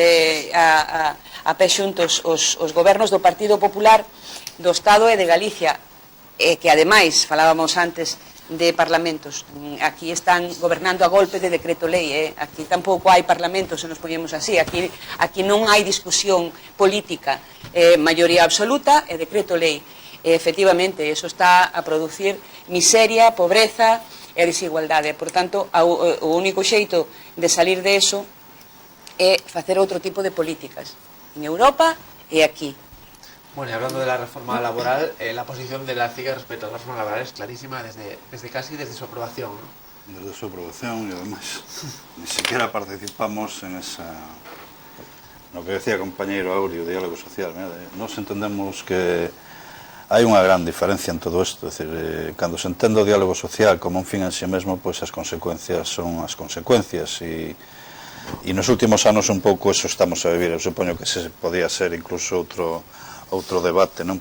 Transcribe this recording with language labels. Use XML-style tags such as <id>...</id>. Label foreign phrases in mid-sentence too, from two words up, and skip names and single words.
<gl>xuntos os gobernos do Partido Popular, do Estado e de Galicia, que ademais, falábamos antes de parlamentos, aquí están gobernando a golpe de decreto lei, aquí tampouco hai parlamentos, se nos poñemos así, aquí non hai discusión política, maioría absoluta e decreto lei. Efectivamente, eso está a producir miseria, pobreza e desigualdade. Por tanto, o único xeito de salir de eso é facer outro tipo de políticas en Europa e aquí.</gl> <es>Bueno, y hablando de la reforma laboral, la posición de la CIGA respecto a la reforma laboral es clarísima desde su aprobación, ¿no? Desde su aprobación, y además ni siquiera participamos en lo que decía el compañero Aureo, diálogo social.</es> <gl>Nos entendemos que hai unha gran diferencia en todo isto, é dicir, cando se entende o diálogo social como un fin en sí mesmo, pois as consecuencias son as consecuencias, e nos últimos anos un pouco eso estamos a vivir. Eu supoño que se podía ser incluso outro debate, non?</gl>